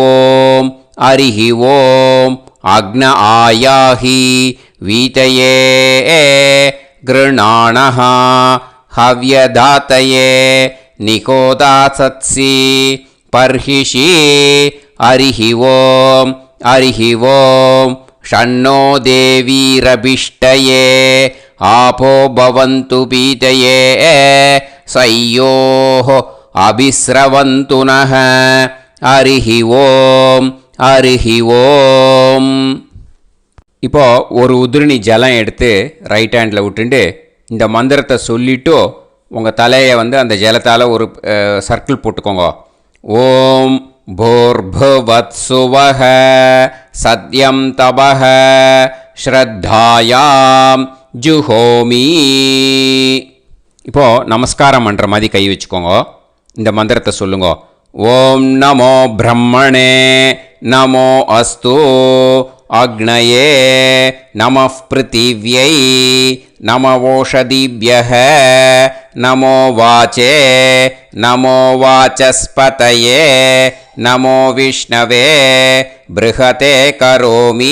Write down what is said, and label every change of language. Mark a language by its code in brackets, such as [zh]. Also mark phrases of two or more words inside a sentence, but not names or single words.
[sa] ॐ अग्न आयाहि वीतये गृणाणः हव्यदातये निकोदासत्सि पर्हिषि हरिः ॐ षण्णो देवीरभिष्टये आपो भवन्तु पीतये सय्योः अभिस्रवन्तु नः हरिः ॐ [ta] இப்போ ஒரு உதிரணி ஜலம் எடுத்து [en] right hand [ta] விட்டுண்டு இந்த மந்திரத்தை சொல்லிவிட்டு உங்கள் தலையை வந்து அந்த ஜலத்தால் ஒரு சர்க்கிள் போட்டுக்கோங்க. [sa] ஓம் भूर्भुवत्सुवः सत्यं तपः श्रद्धायां जुहोमि. [ta] இப்போது நமஸ்காரம் பண்ணுற மாதிரி கை வச்சுக்கோங்க. இந்த மந்திரத்தை சொல்லுங்க. [sa] ओम् नमो ब्रह्मणे नमो अस्तु अग्नये नमः पृथिव्यै नमओषधीभ्यः नमो वाचे नमो वाचस्पतये नमो विष्णवे बृहते करोमि.